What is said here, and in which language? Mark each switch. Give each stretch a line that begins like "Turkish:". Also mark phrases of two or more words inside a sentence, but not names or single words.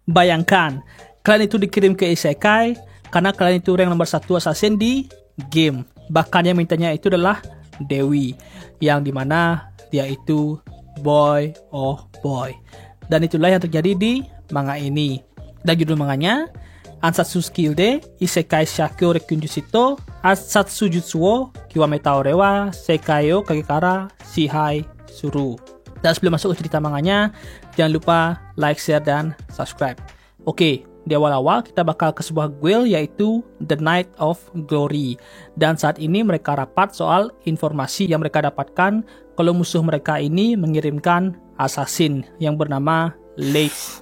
Indonesian: Bayangkan, kalian itu dikirim ke isekai karena kalian itu rank nomor 1 assassin di game. Bahkan yang mintanya itu adalah Dewi, yang dimana dia itu
English: boy oh boy.
Indonesian: Dan itulah yang terjadi di manga ini. Dan judul manganya Ansatsu Skilde Isekai Shakyo Rekyunjushito Ansatsu Jutsu wo Kiwameta ore wa Sekai o Kagekara Shihai Suru. Dan sebelum masuk ke cerita manganya, jangan lupa
English: like, share,
Indonesian: dan subscribe. Oke, di awal-awal kita bakal ke sebuah guild yaitu The Knight of Glory. Dan saat ini mereka rapat soal informasi yang mereka dapatkan kalau musuh mereka ini mengirimkan assassin yang bernama Late.